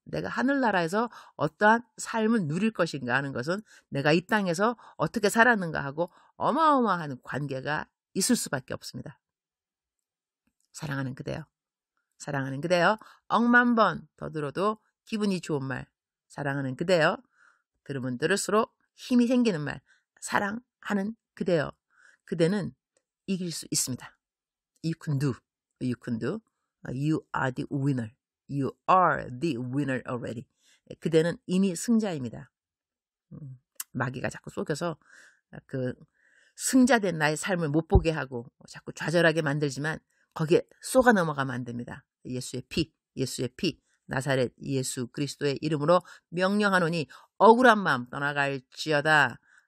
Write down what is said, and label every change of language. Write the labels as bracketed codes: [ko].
[ko] 내가 하늘나라에서 어떠한 삶을 누릴 것인가 하는 것은 내가 이 땅에서 어떻게 살았는가 하고 어마어마한 관계가 있을 수밖에 없습니다. 사랑하는 그대여. 사랑하는 그대여. 억만 번 더 들어도 기분이 좋은 말. 사랑하는 그대여. 들으면 들을수록 힘이 생기는 말. 사랑하는 그대여. 그대는 이길 수 있습니다. [en] You can do. You can do. You are the winner. You are the winner already. [ko] 그대는 이미 승자입니다. 마귀가 자꾸 속여서 그 승자된 나의 삶을 못 보게 하고 자꾸 좌절하게 만들지만 거기에 쏘가 넘어가면 안 됩니다. 예수의 피, 나사렛 예수 그리스도의 이름으로 명령하노니 억울한 마음 떠나갈지어다.